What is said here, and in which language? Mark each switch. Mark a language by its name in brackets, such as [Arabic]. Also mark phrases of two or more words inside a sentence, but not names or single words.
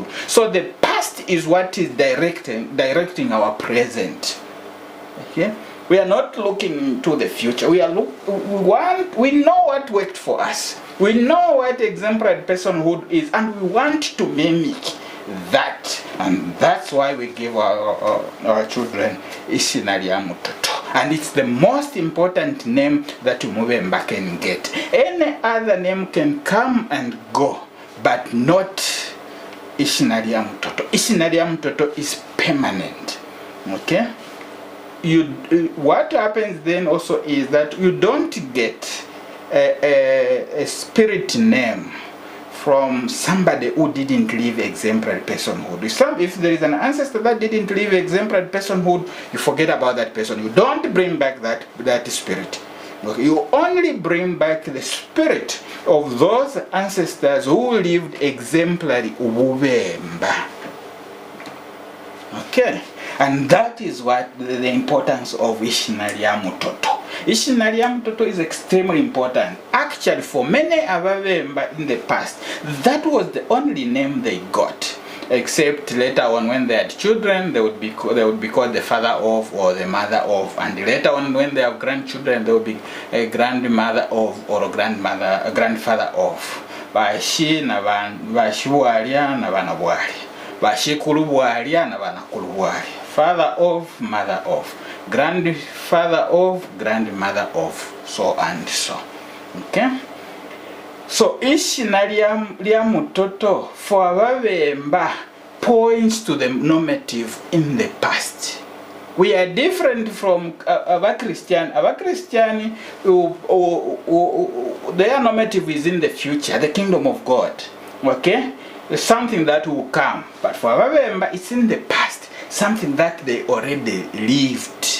[English] So the past is what is directing our present. Okay, we are not looking to the future. We know what worked for us. We know what exemplary personhood is, and we want to mimic that, and that's why we give our children [Bemba] ishina ya mutoto, [English] and it's the most important name that umubemba can get. Any other name can come and go, but not [Bemba] ishina ya mutoto. Ishina ya mutoto [English] is permanent. Okay, what happens then also is that you don't get a spirit name from somebody who didn't live exemplary personhood. If there is an ancestor that didn't live exemplary personhood, you forget about that person. You don't bring back that spirit. Okay? You only bring back the spirit of those ancestors who lived exemplary ububemba. Okay, and that is what the importance of [Bemba] ishina ya mutoto. Ishina ya mutoto [English] is extremely important. Actually, for many AbaBemba in the past, that was the only name they got. Except later on, when they had children, they would be called the father of or the mother of, and later on, when they have grandchildren, they would be a grandmother of or a grandfather of. [Bemba] Bashi na bashibualia na banabwali, bashikulubualia na banakulubuali, [English] father of, mother of, grandfather of, grandmother of, so and so. Okay, so [Bemba] ishina lya mutoto [English] for AbaBemba points to the normative in the past. We are different from AbaChristian. AbaChristian, their normative is in the future, the kingdom of God. Okay, something that will come. But for AbaBemba, it's in the past, something that they already lived.